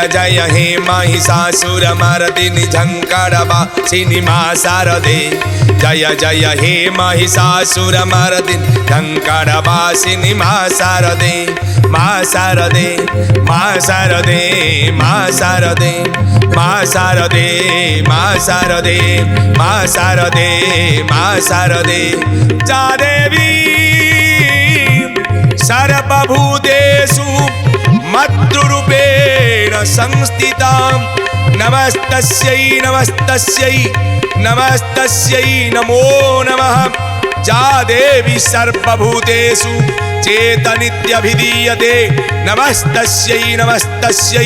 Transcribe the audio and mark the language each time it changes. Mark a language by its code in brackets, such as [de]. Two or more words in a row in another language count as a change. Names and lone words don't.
[sa] जय हे महिषासुरमर्दिनी झंकारवासिनी माँ शारदे जय जय हे महिषासुरमर्दिनी झंकारवासिनी माँ शारदे माँ शारदे माँ शारदे माँ शारदे माँ शारदे माँ शारदे माँ शारदे माँ शारदे जा देवी सर्वभूतेषु मातृरूपेण संस्थिता नमस्तस्यै नमस्तस्यै नमस्तस्यै नमो नमः जा देवी सर्वभूतेषु चेतनित्यभिधीयते नमस्तस्यै नमस्तस्यै